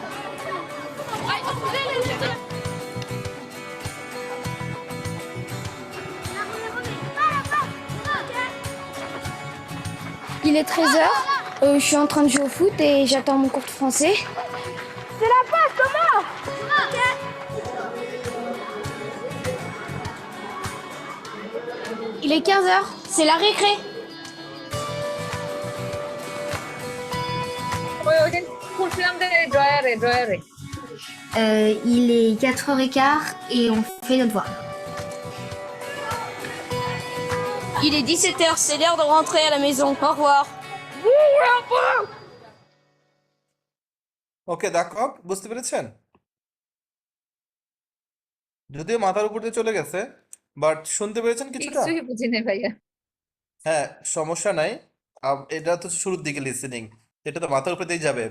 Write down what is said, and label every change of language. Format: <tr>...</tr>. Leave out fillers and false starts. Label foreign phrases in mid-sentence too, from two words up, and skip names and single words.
<fr>Il est 13h, je suis en train de jouer au foot et j'attends mon cours de français. C'est la passe, Thomas! Il est 15h, c'est la récré.</fr> <bn>ওই খুঁজলাম যে ড্রয়ারে</bn> <fr>Il est 4h15 et on fait notre devoir. Il est 17h, c'est l'heure de rentrer à la maison. Au revoir.</fr> <bn>ওকে দেখো, বুঝতে পেরেছেন? যদিও মাথার উপর দিয়ে চলে গেছে, বাট শুনতে পেরেছেন কিছুটা? কিছুই বুঝি নাই ভাইয়া। হ্যাঁ, সমস্যা নাই। এটা তো শুরুর দিকে লিসেনিং, এটা তো মাথার উপর দিয়ে যাবে।</bn>